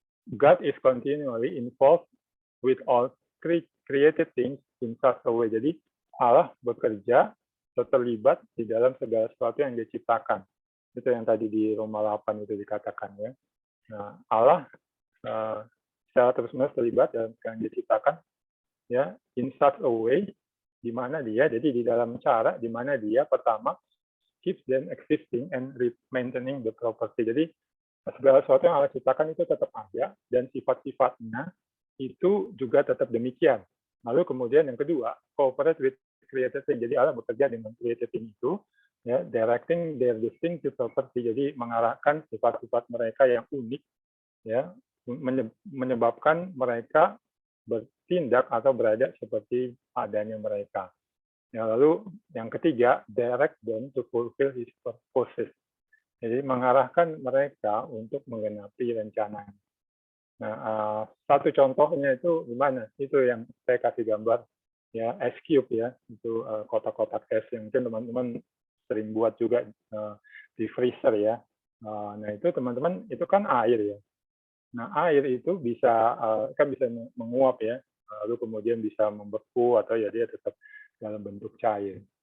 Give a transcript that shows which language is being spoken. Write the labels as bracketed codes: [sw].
[en] God is continually involved with all created things in such a way. [id] Jadi Allah bekerja terlibat di dalam segala sesuatu yang dia ciptakan. Itu yang tadi di Roma 8 itu dikatakan ya. Nah, Allah secara terus-menerus terlibat dalam segala yang dia ciptakan ya [en] in such a way [id] di mana dia jadi di dalam cara di mana dia pertama [en] keeps them existing and maintaining the property. [id] Jadi segala sesuatu yang Allah ciptakan itu tetap ada dan sifat-sifatnya itu juga tetap demikian. Lalu kemudian yang kedua, [en] cooperate with created thing. [id] Jadi Allah bekerja dengan created thing itu, ya, [en] directing their distinctive property. [id] Jadi mengarahkan sifat-sifat mereka yang unik, ya, menyebabkan mereka bertindak atau berada seperti adanya mereka. Ya, lalu yang ketiga, [en] direct them to fulfill his purposes. [id] Jadi mengarahkan mereka untuk menggenapi rencananya. Nah, satu contohnya itu gimana? Itu yang saya kasih gambar ya, S cube ya, itu kotak-kotak es yang mungkin teman-teman sering buat juga di freezer ya. Nah itu teman-teman itu kan air ya. Nah air itu bisa kan bisa menguap ya, lalu kemudian bisa membeku atau ya dia tetap dalam bentuk cair.